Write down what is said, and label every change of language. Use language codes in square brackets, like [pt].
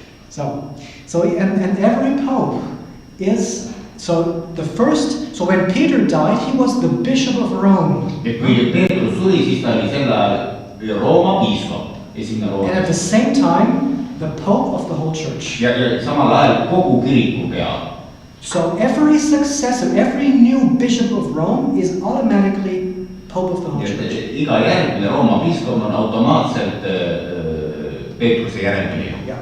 [en] So and every pope is so when Peter died, he was the bishop of Rome. [et] Et kui Peetrus suri, siis ta oli selle Rooma piiskop, esimene Rooma. [en] And at the same time, the pope of the whole church. [et] Ja samal ajal kogu kiriku pea. [en] So every successor, every new bishop of Rome is automatically pope of the whole church. [et] Iga järgmine Rooma piiskop on automaatselt Peetruse järgmine.